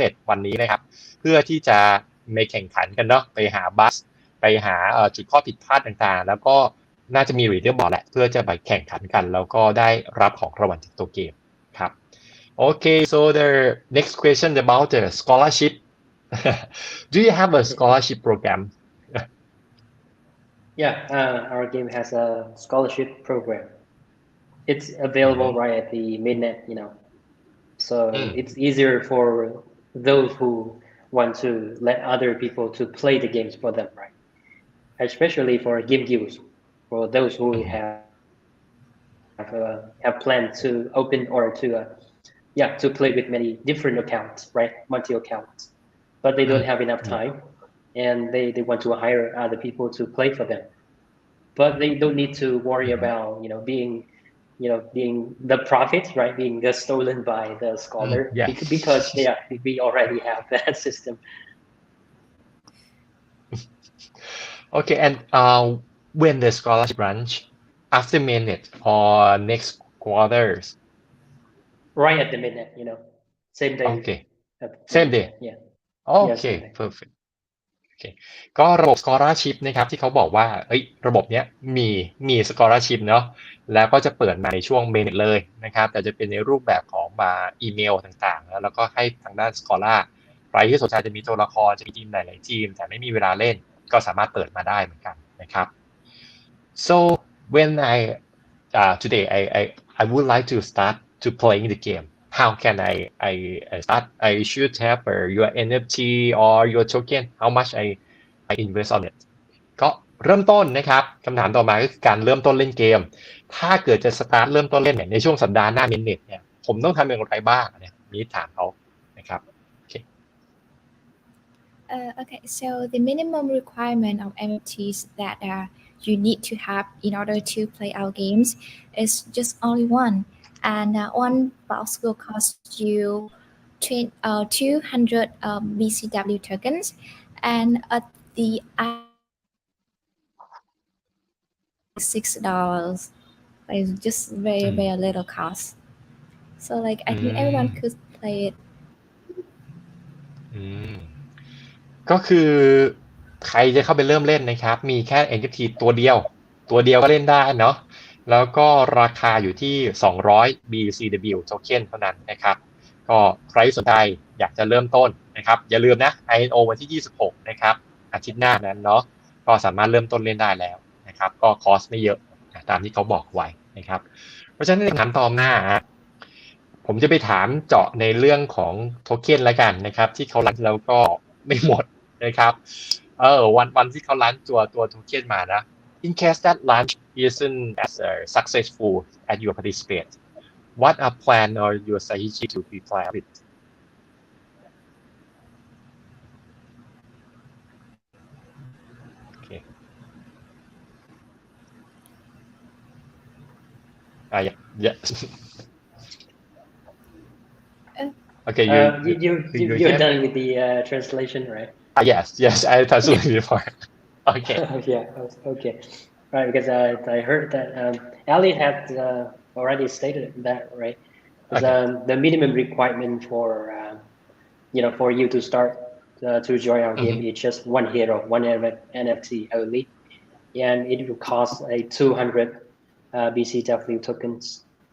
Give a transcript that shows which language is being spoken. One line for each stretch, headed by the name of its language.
Thai: วันนี้นะครับเพื่อที่จะไม่แข่งขันกันเนาะไปหาบัสไปหาจุดข้อผิดพลาดต่างๆแล้วก็น่าจะมีรีเดอร์บอร์ดแหละเพื่อจะไปแข่งขันกันแล้วก็ได้รับของรางวัลจากตัวเกมครับ
English: Okay so the next question about the scholarship do you have a scholarship program Yeah, our game has a scholarship program. It's available right at the mainnet, so it's easier for those who want to let other people to play the games for them, right? Especially for game guilds, for those who have planned to open or to play with many different accounts, right? Multi accounts, but they don't have enough time, and they want to hire other people to play for them, but they don't need to worry about being the profit, right? Being stolen by the scholar, because we already have that system. Okay, and when the scholarship launch after mainnet or next quarters? Right at the mainnet, same day. Okay, same day. Yeah. Okay, perfect. Okay.
Thai: ก็ระบบ scholarship นะครับที่เขาบอกว่าระบบเนี้ยมี scholarship เนาะแล้วก็จะเปิดมาในช่วง mainnet เลยนะครับแต่จะเป็นในรูปแบบของอีเมลต่างๆแล้วก็ให้ทางด้าน scholar ใครที่สนใจจะมีตัวละครจะมีทีมหลายๆทีมแต่ไม่มีเวลาเล่นก็สามารถเปิดมาได้เหมือนกันนะครับ
English: so when today I would like to start to playing the game how can I start I should have your NFT or your token how much I invest on it
Thai: ก็เริ่มต้นนะครับคำถามต่อมาก็คือการเริ่มต้นเล่นเกมถ้าเกิดจะสตาร์ทเริ่มต้นเล่นในช่วงสัปดาห์หน้าเมนเน็ตเนี่ยผมต้องทำอย่างไรบ้างเนี่ยมีถามเขานะครับ
English: Okay, so the minimum requirement of NFTs that you need to have in order to play our games is just only one, and one box will cost you 200 BCW tokens, and the $6. It's just very little cost. So like I think everyone could play it.
Thai: ก็คือใครจะเข้าไปเริ่มเล่นนะครับมีแค่ NFT ตัวเดียวก็เล่นได้เนาะแล้วก็ราคาอยู่ที่200 BCW token เท่านั้นนะครับก็ใครสนใจอยากจะเริ่มต้นนะครับอย่าลืมนะ INO วันที่26นะครับอาทิตย์หน้านั้นเนาะก็สามารถเริ่มต้นเล่นได้แล้วนะครับก็คอสไม่เยอะตามที่เขาบอกไว้นะครับเพราะฉะนั้นคำถามต่อมา ผมจะไปถามเจาะในเรื่องของโทเค็นแล้วกันนะครับที่เขารันแล้วก็ไม่หมดนะครับวันที่เขาลันตัวโทเค็นมานะ
English: in case that launch isn't as successful as you participate what are plan or your strategy to be plan with okay yeah Okay, you're hear? done with the translation, right? Yes, I translated before. Okay. Yeah, okay. Right, because I heard that Ali had already stated that, right? Because the minimum requirement for for you to start to join our game is just one hero, one NFT only, and it will cost a 200 BCW tokens.